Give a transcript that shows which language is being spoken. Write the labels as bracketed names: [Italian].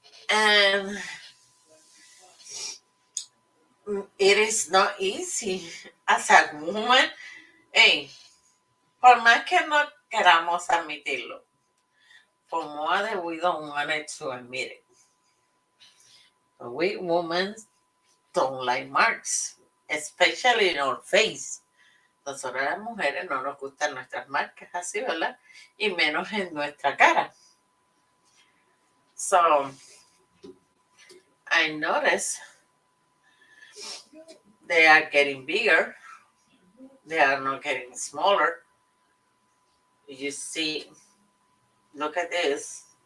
[English] And it is not easy as a woman. Hey, [Spanish] por más que no queramos admitirlo, [English] for more that we don't want it to admit it. But we women don't like marks, especially in our face. [Spanish] Nosotros las mujeres no nos gustan nuestras marcas así, ¿verdad? Y menos en nuestra cara. [English] So, I notice they are getting bigger. They are not getting smaller. You see, look at this.